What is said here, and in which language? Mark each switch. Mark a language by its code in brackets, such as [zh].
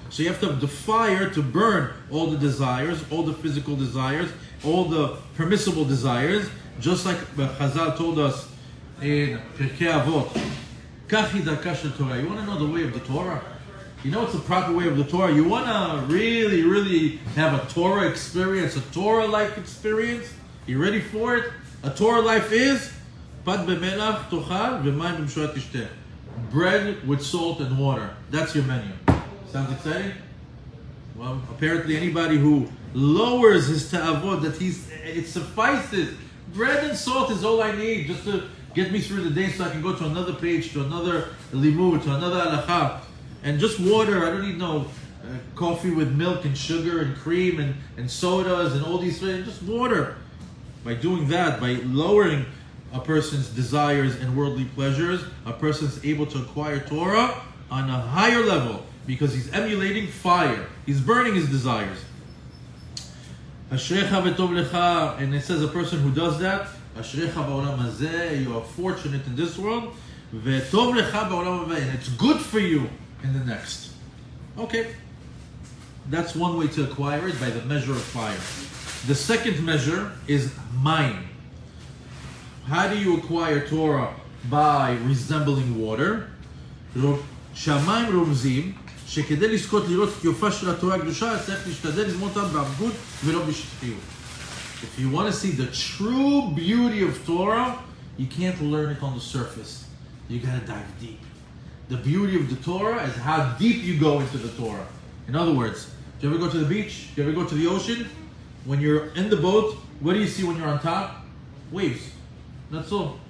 [en] So you have to have the fire to burn all the desires, all the physical desires, all the permissible desires, just like Chazal told us in Pirkei Avot. [he] Kachi darka shel Torah. [en] You want to know the way of the Torah? You know what's the proper way of the Torah? You want to really, really have a Torah experience, a Torah life experience? You ready for it? A Torah life is [he] פת במלח תאכל ומים במשורה תשתה. [en] Bread with salt and water. That's your menu. Sounds exciting? Well, apparently anybody who lowers his ta'avot, it suffices. Bread and salt is all I need just to get me through the day so I can go to another page, to another limud, to another halakha. And just water, I don't need no coffee with milk and sugar and cream and sodas and all these things, just water. By doing that, by lowering a person's desires and worldly pleasures, a person's able to acquire Torah on a higher level because he's emulating fire. He's burning his desires. [he] Ashrecha v'tov lecha, [en] and it says a person who does that, [he] Ashrecha ba'olam hazeh, [en] you are fortunate in this world, [he] v'tov lecha ba'olam hazeh, [en] and it's good for you in the next. Okay, that's one way to acquire it, by the measure of fire. The second measure is mayim. How do you acquire Torah? By resembling water. [he] שהמים רומזים שכדי לזכות לראות את יופה של התורה הקדושה צריך להשתדל ללמוד אותם בעבדות ולא בשטחיות. [en] If you want to see the true beauty of Torah, you can't learn it on the surface. You got to dive deep. The beauty of the Torah is how deep you go into the Torah. In other words, do you ever go to the beach? Do you ever go to the ocean? When you're in the boat, what do you see when you're on top? Waves. That's all.